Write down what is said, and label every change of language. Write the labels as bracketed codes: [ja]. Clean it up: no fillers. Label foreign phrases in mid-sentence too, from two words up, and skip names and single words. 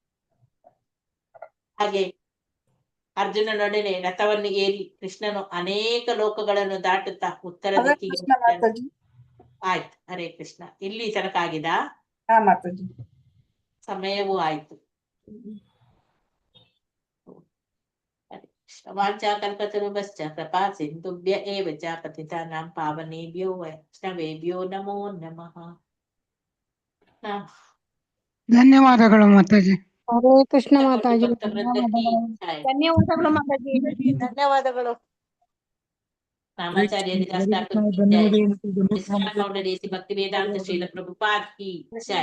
[kn] ಹಾಗೆ ಅರ್ಜುನನೊಡನೆ ರಥವನ್ನು ಏರಿ ಕೃಷ್ಣನು ಅನೇಕ ಲೋಕಗಳನ್ನು ದಾಟುತ್ತಾ ಉತ್ತರ ದಿಕ್ಕಿಗೆ ಆಯ್ತು. ಹರೇ ಕೃಷ್ಣ. ಇಲ್ಲಿ ತನಕ ಆಗಿದಾ? ಸಮಯವೂ ಆಯ್ತು. ಹರೇ ಕೃಷ್ಣ. [sa] ವಾಚಾ ಕಲ್ಪತರುಭ್ಯಶ್ಚ ಕೃಪಾ ಸಿಂಧುಭ್ಯ ಏವ ಚ ಪತಿತಾನಾಂ ಪಾವನೇಭ್ಯೋ ವೈಷ್ಣವೇಭ್ಯೋ ನಮೋ ನಮಃ. [kn] ಧನ್ಯವಾದಗಳು ಮಾತಾಜಿ. ಹರೇ ಕೃಷ್ಣ ಮಾತಾಜಿ. ಭಕ್ತವೃಂದಕ್ಕೆ ಜೈ. ಧನ್ಯವಾದಗಳು ಮಾತಾಜಿ. ಧನ್ಯವಾದಗಳು. ರಾಮಾಚಾರ್ಯ ಧನ್ಯವಾದ ಫೌಂಡೇಶನ್ ಭಕ್ತಿ ವೇದಾಂತ ಶ್ರೀಲ ಪ್ರಭುಪಾದ್ [hi] की जय.